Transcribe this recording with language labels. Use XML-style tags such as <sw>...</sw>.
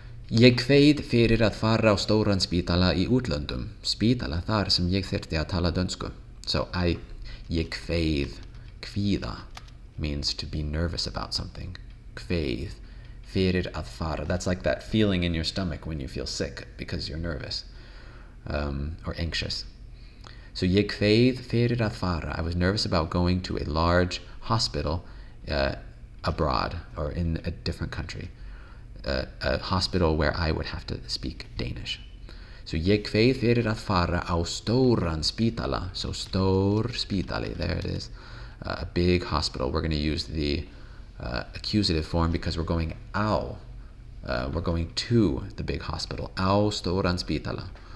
<is>Ég kveið fyrir að fara á stóran spítala í útlöndum. Spítala þar sem ég þyrfti að tala dönsku.</is> <en>So ég kveið, kvíða, means to be nervous about something. Kveið, fyrir að fara. That's like that feeling in your stomach when you feel sick because you're nervous or anxious. So ég kveið fyrir að fara. I was nervous about going to a large hospital abroad or in a different country. A hospital where I would have to speak Danish. So ég kveið fyrir að fara á stóran spítala. So stór spítali, there it is. A big hospital. We're going to use the accusative form because we're going á. We're going to the big hospital. Á stóran spítala.</en>